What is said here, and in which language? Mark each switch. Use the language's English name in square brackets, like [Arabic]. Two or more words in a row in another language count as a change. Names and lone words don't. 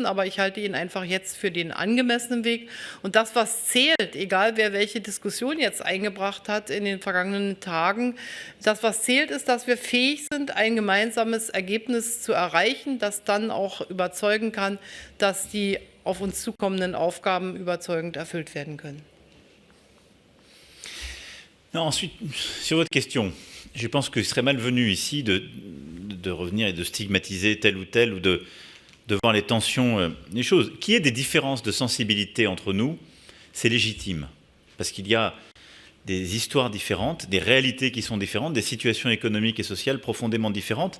[German] Aber ich halte ihn einfach jetzt für den angemessenen Weg. Und das, was zählt, egal wer welche Diskussion jetzt eingebracht hat in den vergangenen Tagen, das, was zählt, ist, dass wir fähig sind, ein gemeinsames Ergebnis zu erreichen, das dann auch überzeugen kann, dass die auf uns zukommenden Aufgaben überzeugend erfüllt werden können. [French] Non, ensuite, sur votre question, je pense que ce serait malvenu ici de revenir et de stigmatiser tel ou tel ou de voir les tensions des choses. Qu'il y ait des différences de sensibilité entre nous, c'est légitime, parce qu'il y a des histoires différentes, des réalités qui sont différentes, des situations économiques et sociales profondément différentes.